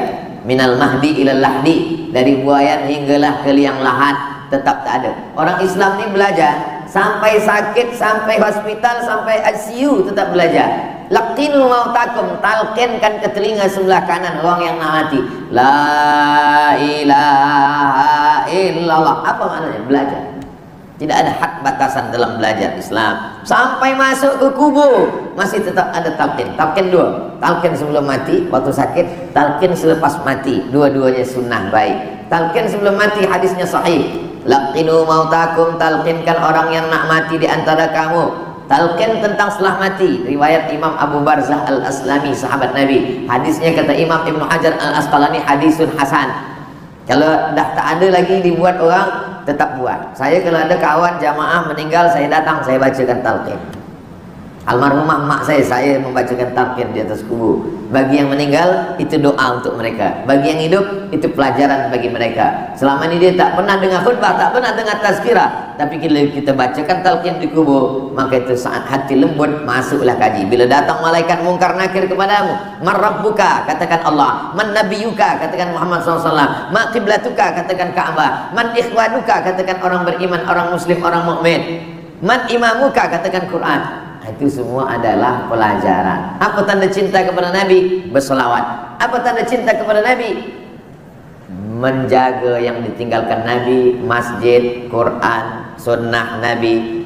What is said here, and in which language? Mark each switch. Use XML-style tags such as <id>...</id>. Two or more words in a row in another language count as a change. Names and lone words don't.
<ar>من المهد إلى اللحد,</ar> <ms>dari buayan hinggalah ke liang lahat, tetap tak ada. Orang Islam ni belajar sampai sakit, sampai hospital, sampai ICU tetap belajar.</ms> <ar>لقنوا موتاكم,</ar> <ms>talqinkan ke telinga sebelah kanan orang yang nak mati.</ms> <ar>لا إله إلا الله.</ar> <ms>Apa maknanya? Belajar. Tidak ada had batasan dalam belajar Islam. Sampai masuk ke kubur masih tetap ada talqin. Talqin 2. Talqin sebelum mati waktu sakit, talqin selepas mati. Dua-duanya sunnah baik. Talqin sebelum mati hadisnya sahih.</ms> <ar>لقنوا موتاكم,</ar> <ms>talqinkan orang yang nak mati di antara kamu. Talqin tentang setelah mati, riwayat Imam Abu Barzah Al-Aslami, sahabat Nabi. Hadisnya kata Imam Ibnu Hajar Al-Asqalani</ms> <ar>حديث حسن.</ar> <ms>Kalau dah tak ada lagi dibuat orang, tetap buat. Saya kalau ada kawan jamaah meninggal, saya datang, saya bacakan talqin. Almarhumah mak saya membacakan talqin di atas kubur. Bagi yang meninggal, itu doa untuk mereka. Bagi yang hidup, itu pelajaran bagi mereka. Selama ini dia tak pernah dengar khutbah, tak pernah dengar tazkirah. Tapi bila kita bacakan talqin di kubur, maka itu saat hati lembut, masuklah kaji. Bila datang malaikat mungkar nakir kepadamu,</ms> <ar>من ربك,</ar> <ms>katakan Allah.</ms> <ar>من نبيك,</ar> <ms>katakan Muhammad SAW.</ms> <ar>ما قبلتك,</ar> <ms>katakan Ka'bah.</ms> <ar>من إخوانك,</ar> <ms>katakan orang beriman, orang muslim, orang mukmin.</ms> <ar>من إمامك,</ar> <ms>katakan Quran. Itu semua adalah pelajaran. Apa tanda cinta kepada Nabi? Berselawat. Apa tanda cinta kepada Nabi? Menjaga yang ditinggalkan Nabi, masjid, Quran, sunnah Nabi.</ms>